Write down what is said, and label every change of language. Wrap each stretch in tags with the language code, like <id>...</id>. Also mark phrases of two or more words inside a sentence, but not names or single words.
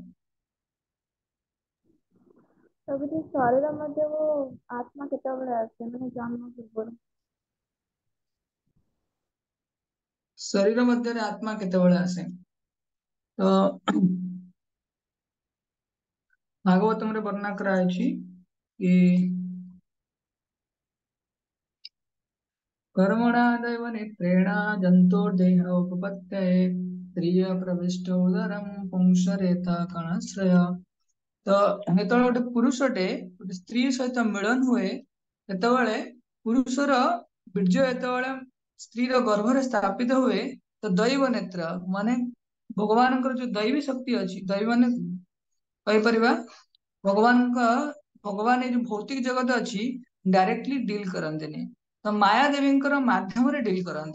<or>ପ୍ରଭୁଜୀ ଶରୀର ମଧ୍ୟକୁ ଆତ୍ମା କେତେବେଳେ ଆସେ, ମାନେ ଜନ୍ମ ପୂର୍ବରୁ? ଶରୀର ମଧ୍ୟରେ ଆତ୍ମା କେତେବେଳେ ଆସେ? ତ ଭାଗବତମରେ ବର୍ଣ୍ଣନା କରାଯାଇଛି କି</or> <sa>कर्मणा दैव नेत्रेण जन्तोर्देह उपपत्तये स्त्रिय प्रविष्टो उदरं पुंसरेता कणाश्रय।</sa> <or>ତ ଯେତେବେଳେ ଗୋଟେ ପୁରୁଷଟେ ଗୋଟେ ସ୍ତ୍ରୀ ସହିତ ମିଳନ ହୁଏ, ସେତେବେଳେ ପୁରୁଷର ବୀର୍ଯ୍ୟ ଯେତେବେଳେ ସ୍ତ୍ରୀର ଗର୍ଭରେ ସ୍ଥାପିତ ହୁଏ, ତ ଦୈବ ନେତ୍ର ମାନେ ଭଗବାନଙ୍କର ଯୋଉ ଦୈବୀ ଶକ୍ତି ଅଛି, ଦୈବ ମାନେ କହିପାରିବା ଭଗବାନ ଏଇ ଯୋଉ ଭୌତିକ ଜଗତ ଅଛି</or> <en>directly deal</en> <or>କରନ୍ତିନି, ତ ମାୟା ଦେବୀଙ୍କର ମାଧ୍ୟମରେ ଡିଲ୍ କରନ୍ତି।</or>